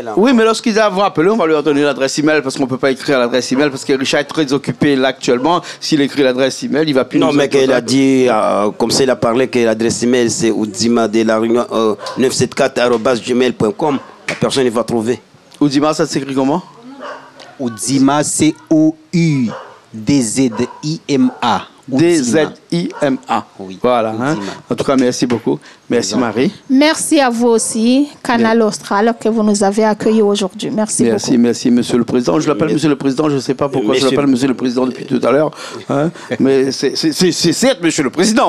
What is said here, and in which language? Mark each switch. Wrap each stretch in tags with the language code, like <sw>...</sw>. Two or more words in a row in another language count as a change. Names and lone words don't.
<fr>Oui, mais lorsqu'ils vont appeler, on va leur donner l'adresse email parce qu'on ne peut pas écrire l'adresse email parce que Richard est très occupé là actuellement. S'il écrit l'adresse email, il va plus. Non, mais qu'il a dit, comme ça, il a parlé que l'adresse email c'est Oudima de la Réunion 974@gmail.com. La personne il va trouver. Oudima, ça s'écrit comment? Oudima, c'est O-U-D-Z-I-M-A. D-Z-I-M-A. Oui. Voilà. Hein? En tout cas, merci beaucoup. Merci Marie. Merci à vous aussi, Canal Austral, que vous nous avez accueillis aujourd'hui. Merci beaucoup. Merci, Monsieur le Président. Je l'appelle Monsieur le Président, je ne sais pas pourquoi je l'appelle Monsieur le Président depuis tout à l'heure. Hein? Mais c'est certes Monsieur le Président.</fr>